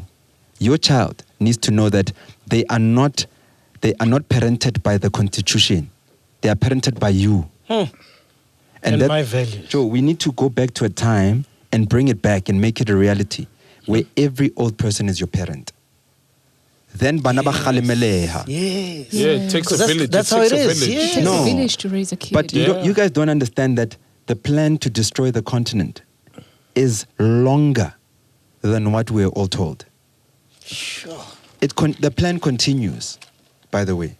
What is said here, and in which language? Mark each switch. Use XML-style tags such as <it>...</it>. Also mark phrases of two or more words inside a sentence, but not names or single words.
<en>Your child needs to know that they are not parented by the Constitution. They are parented by you. And my values. Joe, we need to go back to a time and bring it back and make it a reality where every old person is your parent.</en> <st>Then bana ba kgalemeleha.</st> <en>Yes. Yeah, it takes a village. That's it how takes it a is, village. yeah. It takes No. a village to raise a kid. But you guys don't understand that the plan to destroy the continent is longer than what we're all told. Sure. The plan continues, by the way.</en>